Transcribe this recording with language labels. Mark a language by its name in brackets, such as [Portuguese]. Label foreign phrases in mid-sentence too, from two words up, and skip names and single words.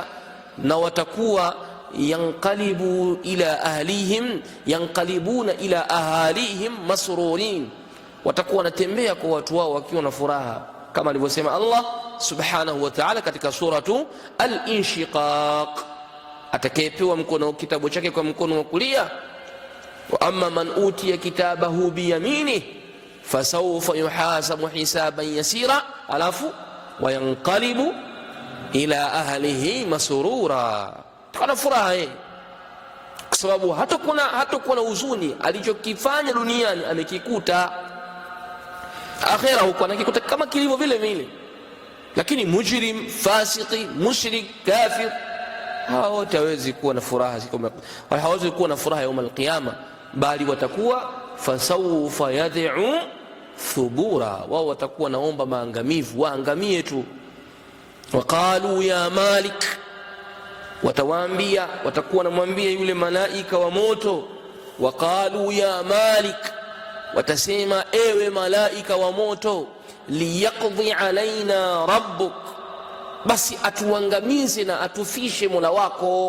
[Swahili] na watakuwa [Arabic] ينقلبون إلى أهلهم، ينقلبون إلى أهلهم مسرورين, [Swahili] watakuwa wanatembea kwa watu wao wakiwa na furaha, kama alivyosema Allah [Arabic] سبحانه وتعالى [Swahili] katika [Arabic] سورة الانشقاق, [Swahili] atakayepewa mkono kitabu chake kwa mkono wa kulia, [Arabic] وأما من أوتي كتابه بيمينه فسوف يحاسب حسابا يسيرا, [Swahili] alafu [Arabic] وينقلب إلى أهله مسرورا, [Swahili] kana furaha kwa sababu hatakuwa na huzuni. Alichokifanya duniani amekikuta, akhera huko anakikuta kama kilivyo vile vile. Lakini mujrim, fasiki, mushrik, kafir, hawa wote hawezi kuwa na furaha, hawezi kuwa na furaha [Arabic] يوم القيامة, [Swahili] bali watakuwa [Arabic] فسوف يدعو ثبورا, [Swahili] wao watakuwa naomba maangamivu, waangamie tu. [Arabic] ونادوا يا مالك, [Swahili] watawaambia, watakuwa namwambia yule malaika wa moto, [Arabic] ونادوا يا مالك, [Swahili] watasema ewe malaika wa moto, [Arabic] ليقض علينا ربك, [Swahili] basi atuangamize na atufishe Mola wako.